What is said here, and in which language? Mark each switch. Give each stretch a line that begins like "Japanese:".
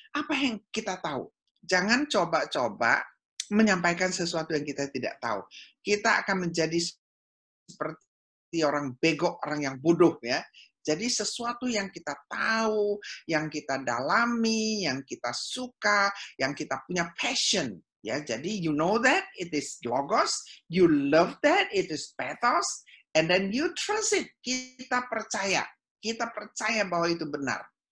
Indonesian: Apa yang kita tahu. Jangan coba-coba menyampaikan sesuatu yang kita tidak tahu. Kita akan menjadi seperti orang bego, orang yang bodoh ya. Jadi sesuatu yang kita tahu, yang kita dalami, yang kita suka, yang kita punya passion ya. Jadi
English: you know that it is logos, you love that it is pathos, and then you trust it.
Indonesian: Kita percaya bahwa itu benar.